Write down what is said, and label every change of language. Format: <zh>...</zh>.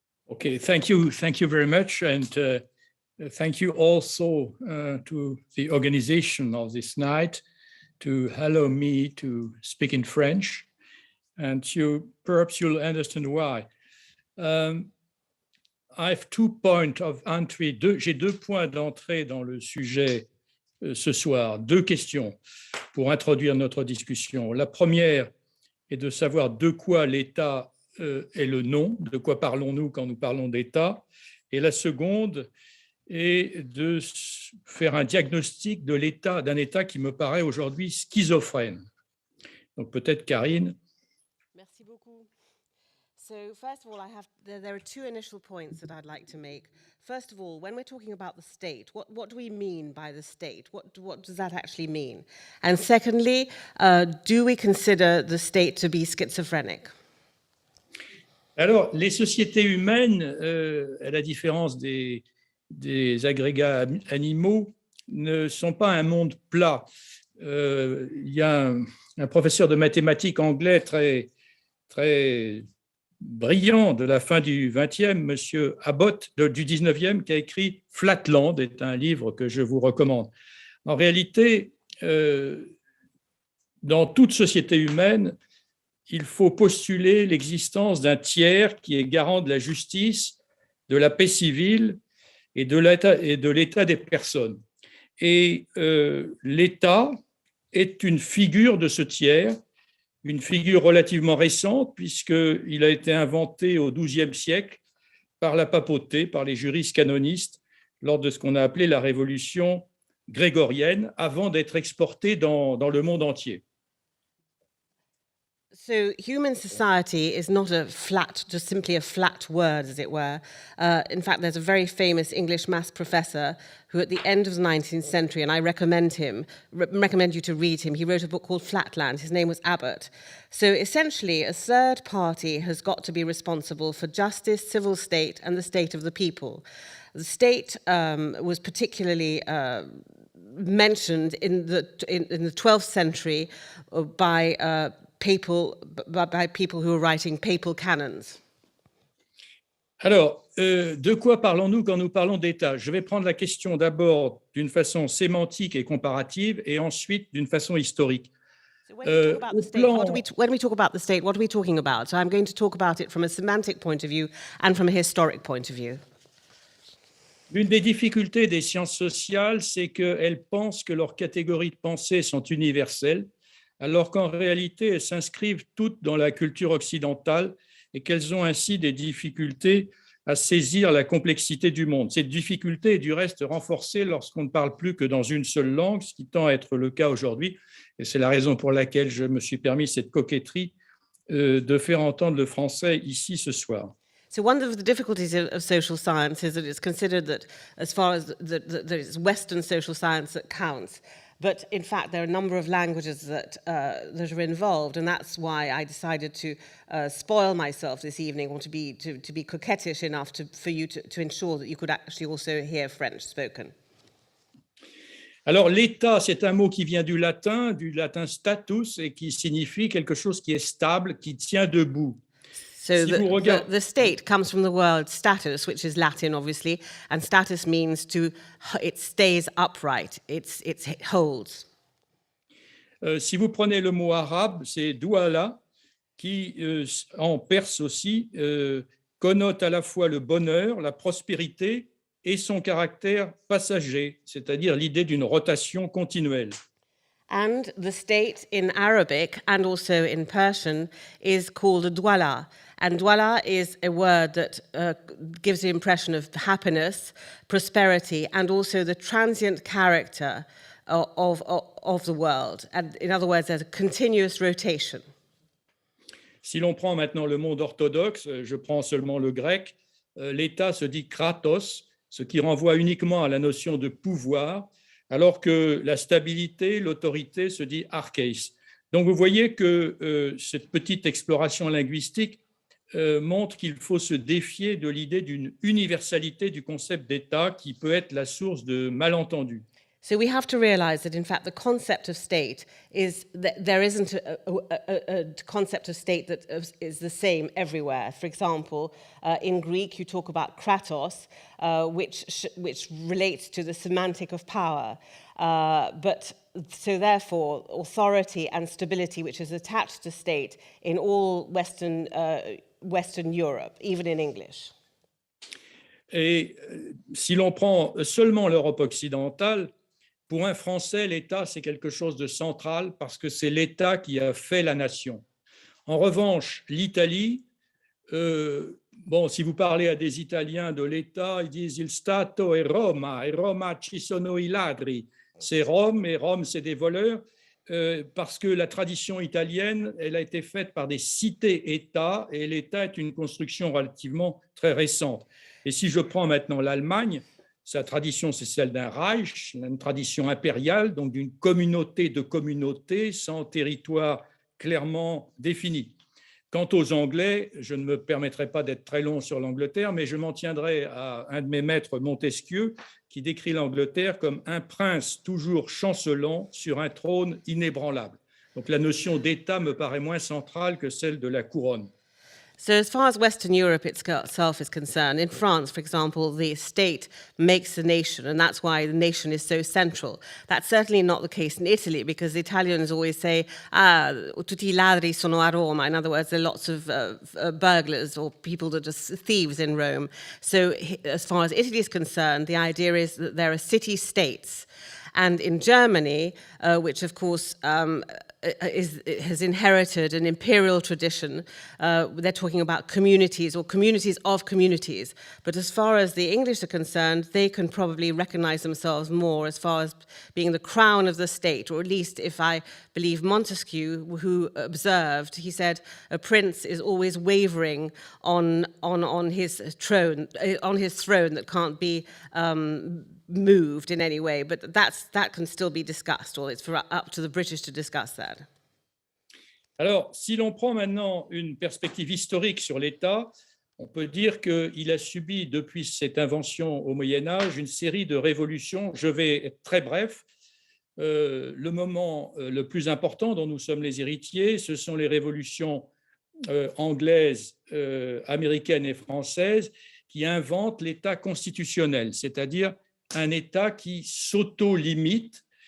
<en>Okay, thank you very much, and thank you also to the organization of this night to allow me to speak in French, and perhaps you'll understand why. I have 2 points of entry.</en> <fr>J'ai 2 points d'entrée dans le sujet ce soir. 2 questions pour introduire notre discussion. La première est de savoir de quoi l'État est le nom, de quoi parlons-nous quand nous parlons d'État. Et la seconde est de faire un diagnostic de l'État, d'un État qui me paraît aujourd'hui schizophrène. Donc peut-être Karine. Merci beaucoup.</fr> <en>So first of all, there are 2 initial points that I'd like to make. First of all, when we're talking about the state, what do we mean by the state? What does that actually mean? And secondly, do we consider the state to be schizophrenic?</en> <fr>Alors, les sociétés humaines, à la différence des agrégats animaux, ne sont pas un monde plat. Il y a un professeur de mathématiques anglais très brillant de la fin du 20e, monsieur Abbott, du 19e, qui a écrit « Flatland », est un livre que je vous recommande. En réalité, dans toute société humaine, il faut postuler l'existence d'un tiers qui est garant de la justice, de la paix civile et de l'état des personnes. Et l'État est une figure de ce tiers, une figure relativement récente, puisqu'il a été inventé au XIIe siècle par la papauté, par les juristes canonistes, lors de ce qu'on a appelé la révolution grégorienne, avant d'être exporté dans le monde entier.</fr> <en>So human society is not just simply a flat word, as it were. In fact, there's a very famous English maths professor who at the end of the 19th century, and I recommend you to read him, he wrote a book called Flatland. His name was Abbott. So essentially, a third party has got to be responsible for justice, civil state, and the state of the people. The state was particularly mentioned in the 12th century by people who were writing papal canons.</en> <fr>Alors, de quoi parlons-nous quand nous parlons d'État? Je vais prendre la question d'abord d'une façon sémantique et comparative, et ensuite d'une façon historique.</fr> <en>So when we talk about the state, what are we talking about? So I'm going to talk about it from a semantic point of view and from a historic point of view.</en> <fr>L'une des difficultés des sciences sociales, c'est qu'elles pensent que leurs catégories de pensée sont universelles, alors qu'en réalité, elles s'inscrivent toutes dans la culture occidentale et qu'elles ont ainsi des difficultés à saisir la complexité du monde. Cette difficulté est du reste renforcée lorsqu'on ne parle plus que dans une seule langue, ce qui tend à être le cas aujourd'hui. Et c'est la raison pour laquelle je me suis permis cette coquetterie de faire entendre le français ici ce soir.</fr> <en>So one of the difficulties of social science is that it's considered that as far as that it's Western social science that counts. But in fact, there are a number of languages that are involved, and that's why I decided to spoil myself this evening, or to be coquettish enough for you to ensure that you could actually also hear French spoken.</en> <fr>Alors, l'état, c'est un mot qui vient du latin status, et qui signifie quelque chose qui est stable, qui tient debout.</fr> <en>So the state comes from the word status, which is Latin, obviously, and status means it stays upright, it holds.</en> <fr>Si vous prenez le mot arabe, c'est douala, qui en perse aussi connote à la fois le bonheur, la prospérité et son caractère passager, c'est-à-dire l'idée d'une rotation continuelle.</fr> <en>And the state in Arabic and also in Persian is called a dwala. And dwala is a word that gives the impression of happiness, prosperity, and also the transient character of the world. And in other words, there's a continuous rotation.</en> <fr>Si l'on prend maintenant le monde orthodoxe, je prends seulement le grec, l'État se dit kratos, ce qui renvoie uniquement à la notion de pouvoir, alors que la stabilité, l'autorité se dit archeis. Donc vous voyez que cette petite exploration linguistique montre qu'il faut se défier de l'idée d'une universalité du concept d'État qui peut être la source de malentendus.</fr> <en>So we have to realize that, in fact, the concept of state is that there isn't a concept of state that is the same everywhere. For example, in Greek, you talk about kratos, which relates to the semantic of power. But so therefore, authority and stability, which is attached to state in all Western Europe, even in English.</en> <fr>Et si l'on prend seulement l'Europe occidentale, pour un Français, l'État, c'est quelque chose de central parce que c'est l'État qui a fait la nation. En revanche, l'Italie, si vous parlez à des Italiens de l'État, ils disent «</fr> <it>Il Stato è Roma, e Roma ci sono i ladri ».</it> <fr>C'est Rome, et Rome, c'est des voleurs, parce que la tradition italienne, elle a été faite par des cités-États, et l'État est une construction relativement très récente. Et si je prends maintenant l'Allemagne, sa tradition, c'est celle d'un Reich, une tradition impériale, donc d'une communauté de communautés sans territoire clairement défini. Quant aux Anglais, je ne me permettrai pas d'être très long sur l'Angleterre, mais je m'en tiendrai à un de mes maîtres, Montesquieu, qui décrit l'Angleterre comme un prince toujours chancelant sur un trône inébranlable. Donc la notion d'État me paraît moins centrale que celle de la couronne.</fr> <en>So as far as Western Europe itself is concerned, in France, for example, the state makes the nation, and that's why the nation is so central. That's certainly not the case in Italy, because the Italians always say,</en> <it>tutti i ladri sono a Roma.</it> <en>In other words, there are lots of burglars or people that are thieves in Rome. So as far as Italy is concerned, the idea is that there are city-states. And in Germany, which of course has inherited an imperial tradition, they're talking about communities or communities of communities. But as far as the English are concerned, they can probably recognize themselves more as far as being the crown of the state, or at least if I believe Montesquieu, who observed, he said, a prince is always wavering on his throne that can't be moved in any way, but that can still be discussed, or it's up to the British to discuss that.</en> <fr>Alors, si l'on prend maintenant une perspective historique sur l'État, on peut dire qu'il a subi depuis cette invention au Moyen-Âge une série de révolutions. Je vais être très bref. Le moment le plus important dont nous sommes les héritiers, ce sont les révolutions anglaises, américaines et françaises qui inventent l'État constitutionnel, c'est-à-dire un État qui s'auto-limite.</fr>